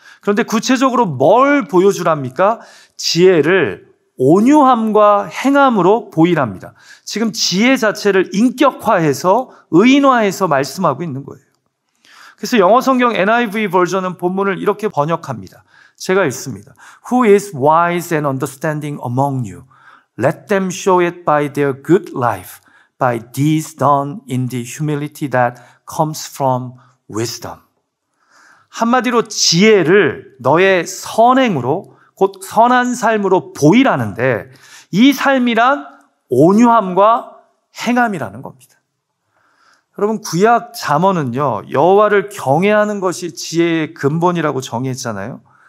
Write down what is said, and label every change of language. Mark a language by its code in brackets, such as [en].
[ko] 그런데 구체적으로 뭘 보여주랍니까? 지혜를 온유함과 행함으로 보이랍니다. 지금 지혜 자체를 인격화해서 의인화해서 말씀하고 있는 거예요. 그래서 영어 성경 NIV 버전은 본문을 이렇게 번역합니다. 제가 읽습니다. [en] Who is wise and understanding among you? Let them show it by their good life, by deeds done in the humility that comes from wisdom. [ko] 한마디로 지혜를 너의 선행으로, 곧 선한 삶으로 보이라는데, 이 삶이란 온유함과 행함이라는 겁니다. 여러분, 구약 잠언은요, 여호와를 경외하는 것이 지혜의 근본이라고 정의했잖아요.